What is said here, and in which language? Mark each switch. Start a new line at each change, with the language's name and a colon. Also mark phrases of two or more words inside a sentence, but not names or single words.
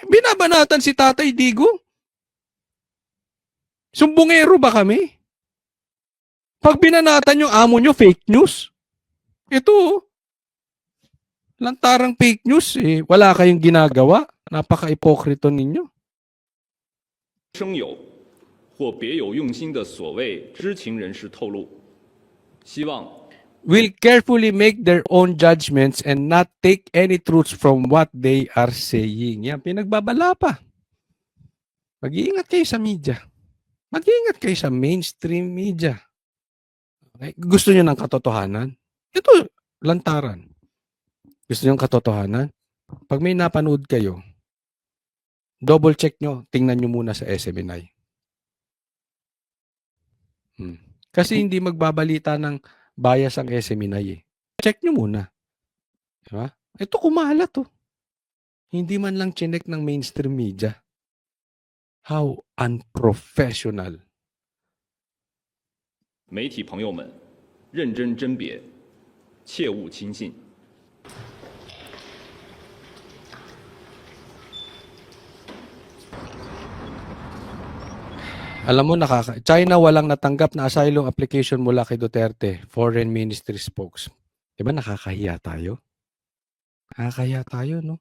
Filipino: Binabanatan si Tatay Digo. Sumbongero ba kami? Pag binanatan yung amo nyo,
English: fake news.
Filipino: Ito, lantarang
English: fake news.
Filipino: Wala kayong ginagawa. Napaka-ipokrito ninyo.
Chinese: 生有或别有用心的所谓知情人士透露，希望
English: Will carefully make their own judgments and not take any truths from what they are saying.
Filipino: Yan, pinagbabala pa. Mag-iingat kayo sa media. Mag-iingat kayo sa
English: mainstream media.
Filipino: Okay? Gusto nyo ng katotohanan? Ito, lantaran. Gusto nyo ng katotohanan? Pag may napanood kayo,
English: double check
Filipino: nyo, tingnan nyo muna sa SMNI. Kasi hindi magbabalita ng bias ang SMNI eh. Check nyo muna. Diba? Ito kumalat to. Hindi man lang chinek ng
English: mainstream media. How unprofessional.
Chinese: 媒体朋友们认真甄别，切勿轻信。
Filipino: Alam mo, China walang natanggap na
English: asylum application
Filipino: mula kay Duterte,
English: Foreign Ministry spokes.
Filipino: Diba nakakahiya tayo? Nakakahiya tayo, no?